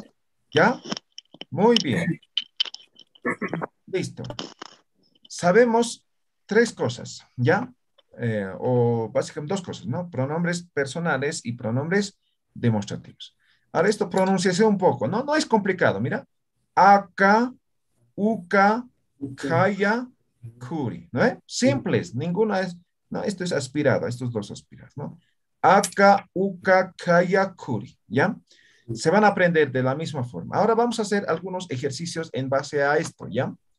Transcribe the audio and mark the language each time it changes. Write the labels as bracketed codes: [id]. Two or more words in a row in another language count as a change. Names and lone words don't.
[es] ¿Ya? Muy bien. Listo. Sabemos tres cosas, ¿ya? O básicamente dos cosas, ¿no? Pronombres personales y pronombres demostrativos. Ahora esto pronunciación un poco, ¿no? No es complicado, mira. [ay] Aka, uka, kaya, kuri, ¿no? [es] Simples, ninguna es, no, esto es aspirado, estos dos aspirados, ¿no? [ay] Aka, uka, kaya, kuri, ¿ya? [es] Se van a aprender de la misma forma. Ahora vamos a hacer algunos ejercicios en base a esto, ¿ya?